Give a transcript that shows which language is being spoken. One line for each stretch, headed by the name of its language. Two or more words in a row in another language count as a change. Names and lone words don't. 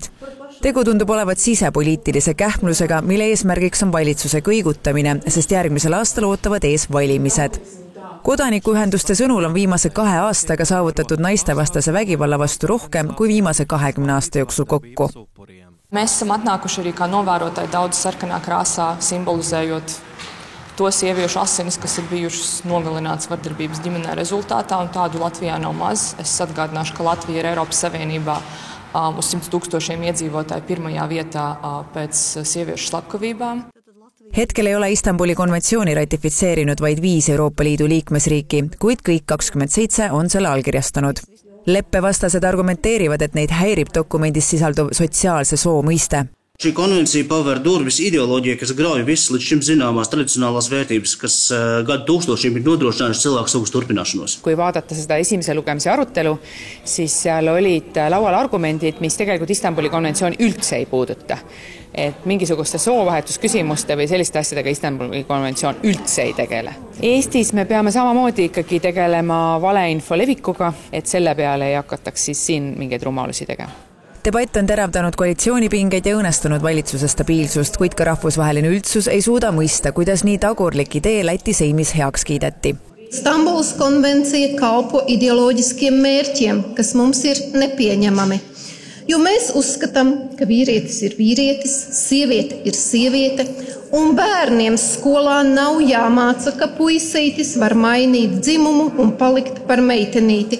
Estonian: Tegu tundub olevat sisepoliitilise kähmlusega, mille eesmärgiks on valitsuse kõigutamine, sest järgmisel aastal ootavad ees valimised. Kodanikuühenduste sõnul on viimase 2 aastaga saavutatud naistevastase vägivalla vastu rohkem kui viimase 20 aasta jooksul kokku.
Latvian: Mēs esam atnākuši arī kā novērotāji daudz sarkanā krāsā, simbolizējot to sieviešu asinis, kas ir bijušas nogalināts vardarbības ģimenē rezultātā, un tādu Latvijā nav maz. Es atgādināšu, ka Latvija ir Eiropas Savienībā uz 100 000 iedzīvotāju pirmajā vietā pēc sieviešu slepkavībām.
Estonian: Hetkel ei ole Istanbuli konventsiooni ratifitseerinud vaid 5 Euroopa Liidu liikmesriiki, kuid kõik 27 on selle allkirjastanud. Leppevastased argumenteerivad, et neid häirib dokumendis sisalduv sotsiaalse soo mõiste.
Latvian: Šī konvencija paver durvis ideoloģija, kas grauj visas līdz šim zināmās tradicionālās vērtības, kas gadu tūkstošiem ir nodrošinājuši cilvēku sugus turpināšanos.
Estonian: Kui vaadata seda esimese lugemise arutelu, siis seal olid laual argumendid, mis tegelikult Istanbuli konventsiooni üldse ei puuduta. Et mingisuguste soovahetusküsimuste või selliste asjadega Istanbuli konventsioon üldse ei tegele. Eestis me peame samamoodi ikkagi tegelema valeinfo levikuga, et selle peale ei hakataks siis siin mingeid rumalusi tegema. Debatt on teravdanud koalitsioonipingeid ja õõnestunud valitsuse stabiilsust, kuid ka rahvusvaheline üldsus ei suuda mõista, kuidas nii tagurlik idee Läti seimis heaks kiideti.
Latvian: Stambulas konvencija kalpo ideoloģiskiem mērķiem, kas mums ir nepieņemami. Jo mēs uzskatām, ka vīrietis ir vīrietis, sieviete ir sieviete, un bērniem skolā nav jāmāca, ka puisītis var mainīt dzimumu un palikt par meitenīti.